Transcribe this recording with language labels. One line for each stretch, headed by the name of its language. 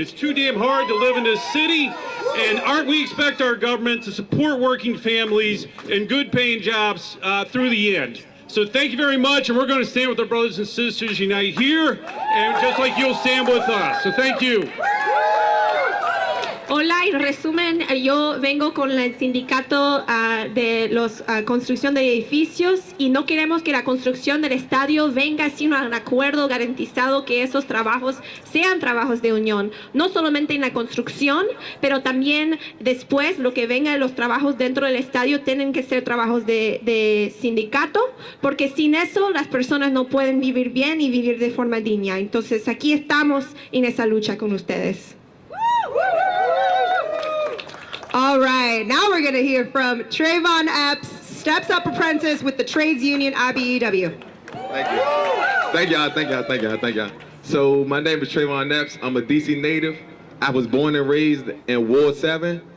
English: It's too damn hard to live in this city, and we expect our government to support working families and good paying jobs through the end. So thank you very much, and we're going to stand with our brothers and sisters unite here, and just like you'll stand with us. So thank you.
Spanish: Hola, en resumen, yo vengo con el sindicato de los construcción de edificios y no queremos que la construcción del estadio venga sin un acuerdo garantizado que esos trabajos sean trabajos de unión, no solamente en la construcción, pero también después lo que venga de los trabajos dentro del estadio tienen que ser trabajos de sindicato, porque sin eso las personas no pueden vivir bien y vivir de forma digna. Entonces aquí estamos en esa lucha con ustedes.
English: All right, now we're going to hear from Trayvon Epps, Steps Up Apprentice with the Trades Union IBEW. Thank you. Thank y'all. So my name is Trayvon Epps. I'm a DC native. I was born and raised in Ward 7.